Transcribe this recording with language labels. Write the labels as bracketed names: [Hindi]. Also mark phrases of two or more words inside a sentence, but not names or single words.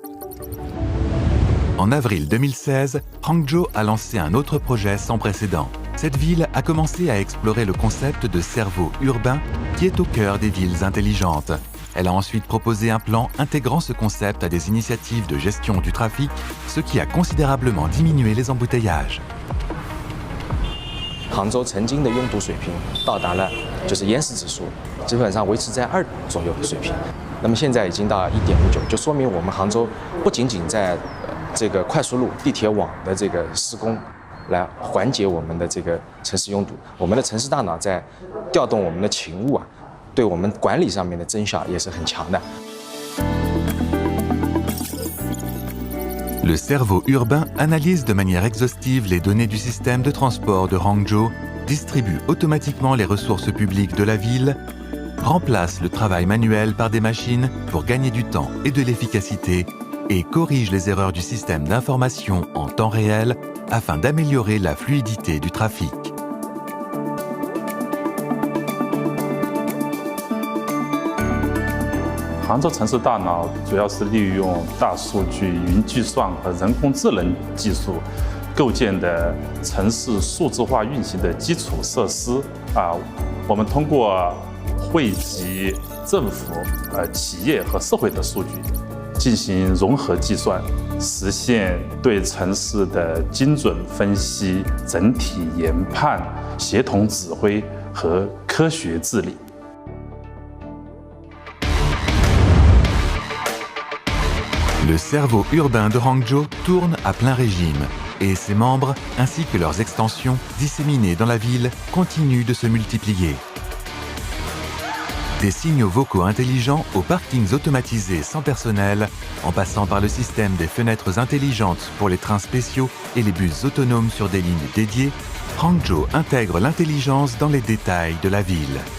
[French] En avril 2016, Hangzhou a lancé un autre projet sans précédent. Cette ville a commencé à explorer le concept de cerveau urbain qui est au cœur des villes intelligentes. Elle a ensuite proposé un plan intégrant ce concept à des initiatives de gestion du trafic, ce qui a considérablement diminué les embouteillages. [Chinese] 杭州曾经的拥堵水平到达了就是淹死指数，基本上维持在2左右的水平。那么现在已经到1.59，就说明我们杭州不仅仅在这个快速路、地铁网的这个施工，来缓解我们的这个城市拥堵，我们的城市大脑在调动我们的勤务啊。对我们管理上面的增效也是很强的。 [French] Le cerveau urbain analyse de manière exhaustive les données du système de transport de Hangzhou, distribue automatiquement les ressources publiques de la ville, remplace le travail manuel par des machines pour gagner du temps et de l'efficacité et corrige les erreurs du système d'information en temps réel afin d'améliorer la fluidité du trafic. [Chinese] 杭州城市大脑主要是利用大数据、云计算和人工智能技术构建的城市数字化运行的基础设施。我们通过汇集政府、企业和社会的数据，进行融合计算，实现对城市的精准分析、整体研判、协同指挥和科学治理。 [French] Le cerveau urbain de Hangzhou tourne à plein régime et ses membres, ainsi que leurs extensions disséminées dans la ville, continuent de se multiplier. Des signaux vocaux intelligents aux parkings automatisés sans personnel, en passant par le système des fenêtres intelligentes pour les trains spéciaux et les bus autonomes sur des lignes dédiées, Hangzhou intègre l'intelligence dans les détails de la ville.